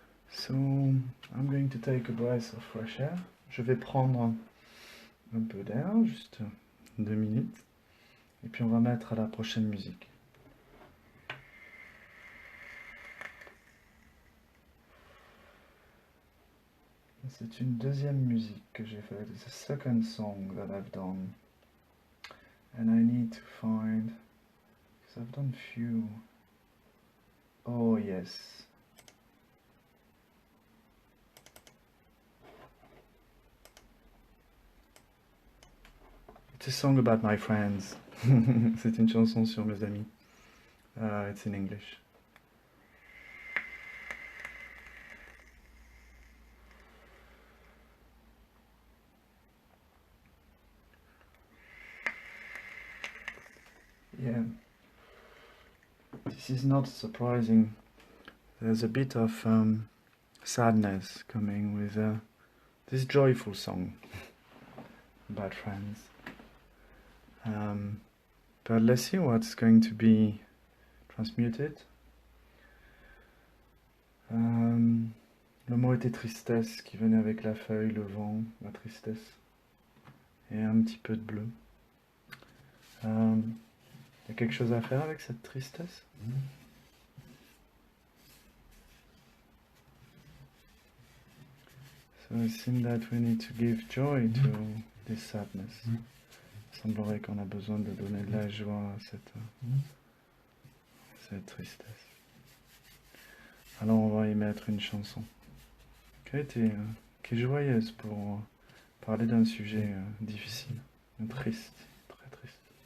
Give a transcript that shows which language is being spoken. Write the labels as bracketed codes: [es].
[en] So, I'm going to take a breath of fresh air. [fr] Je vais prendre un peu d'air, juste 2 minutes. Et puis on va mettre à la prochaine musique. C'est une deuxième musique que j'ai faite. [en] It's a second song that I've done. And I need to find... Because I've done few... Oh yes. It's a song about my friends. [fr] C'est une chanson sur mes amis. [en] It's in English. Yeah. This is not surprising. There's a bit of sadness coming with this joyful song about friends. But let's see what's going to be transmuted. [fr] Le mot était tristesse qui venait avec la feuille, le vent, la tristesse. Et un petit peu de bleu. Y a quelque chose à faire avec cette tristesse? [en] So it seems that we need to give joy to this sadness. [fr] Il semblerait qu'on a besoin de donner de la joie à cette tristesse. Alors on va y mettre une chanson qui est joyeuse pour parler d'un sujet difficile, triste, très triste.